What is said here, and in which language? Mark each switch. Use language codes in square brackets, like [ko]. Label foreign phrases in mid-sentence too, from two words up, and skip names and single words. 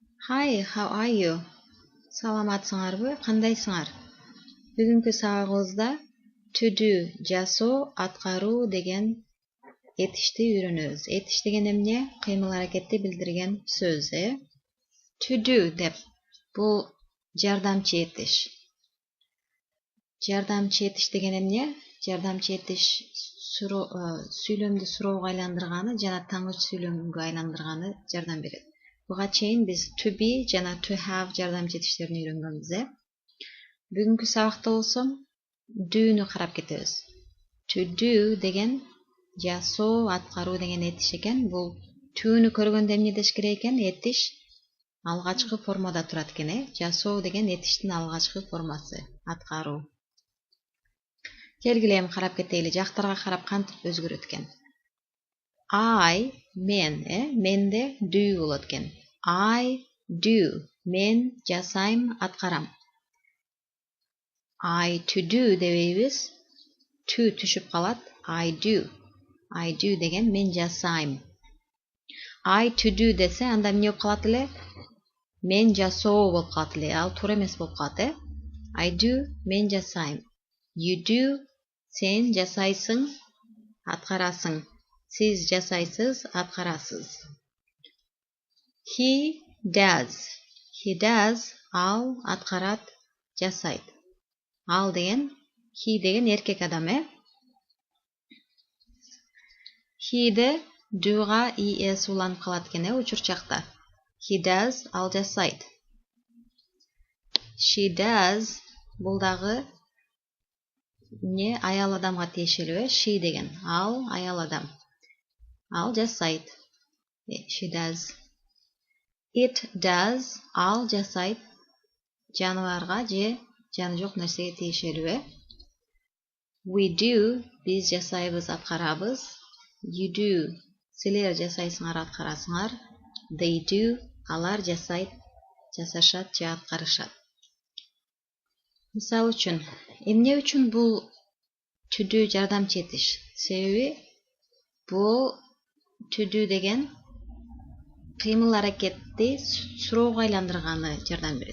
[en] Hi, how are you? [ky] Саламатсыңарбы? Кандайсыңар? Бүгүнкү сабагыбызда [en] to do, [ky] жасоо, аткаруу деген этишти үйрөнөбүз. Этиш деген эмне? Кыймыл аракетти билдирген сөз, [en] To do деп. [ky] Бул жардамчы этиш. Жардамчы этиш деген эмне? Жардамчы этиш сүйлөмдү суроого айландырганы жана таңгыч сүйлөмгө айландырганы жардам берет. Буга чейин биз [en] to be [ky] жана [en] to have [ky] жардамчы этиштерин үйрөнгөнбүз. Бүгүнкү сабакта болсо do'ну карап кетебиз. [en] To do [ky] деген жасоо, аткаруу деген этиш экен. Бул to'ну көргөндө эмне деш керек экен? Этиш алгачкы формада турат экен, Жасоо деген этиштин алгачкы формасы, аткаруу. Келгиле эми карап кетели, жактарга карап кантип өзгөрөт экен. I, мен, менде do болот экен. [en] I do, [ky] мен жасайм, аткарам. [en] I to do [ky] дебейбиз, to түшүп калат. [en] I do [ky] деген мен жасайм. [en] I to do [ky] десе, анда эмне болуп калат эле? Мен жасоо болуп калат эле, ал туура эмес болуп калат, [en] I do, [ky] мен жасайм. [en] You do, [ky] сен жасайсың, аткарасың. Сиз жасайсыз, аткарасыз. [en] He does, [ky] ал аткарат, жасайт. Ал деген, he деген эркек адам, He'де do'га es уланып калат экен, учурчакта. [en] He does, [ky] ал жасайт. [en] She does, [ky] бул дагы не аял адамга тиешелүү, she деген. Ал аял адам. Ал жасайт. [en] She does. It does, [ky] ал жасайт. Жаныбарга же жаны жок нерсеге тиешелүү. [en] We do, [ky] биз жасайбыз, аткарабыз. [en] You do, [ky] силер жасайсыңар, аткарасыңар. [en] They do, [ky] алар жасайт, жасашат же аткарышат. Мисал үчүн, эмне үчүн бул [en] to do [ky] жардамчы этиш? Себеби бул [en] to do [ky] деген кыймыл аракетти суроого айландырганы жардам берет.